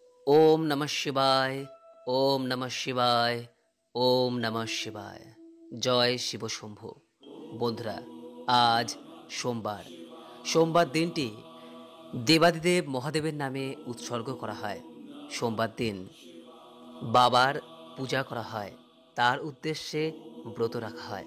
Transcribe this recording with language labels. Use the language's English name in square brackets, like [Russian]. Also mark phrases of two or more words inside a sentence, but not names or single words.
[Sanskrit] ओम नमः शिवाय। ओम नमः शिवाय। ओम नमः शिवाय। [Bangla] জয় শিব শম্ভু। বন্ধুরা, আজ সোমবার। সোমবার দিনটি দেবাদিদেব মহাদেবের নামে উৎসর্গ করা হয়। সোমবার দিন বাবার পূজা করা হয়, তার উদ্দেশ্যে ব্রত রাখা হয়।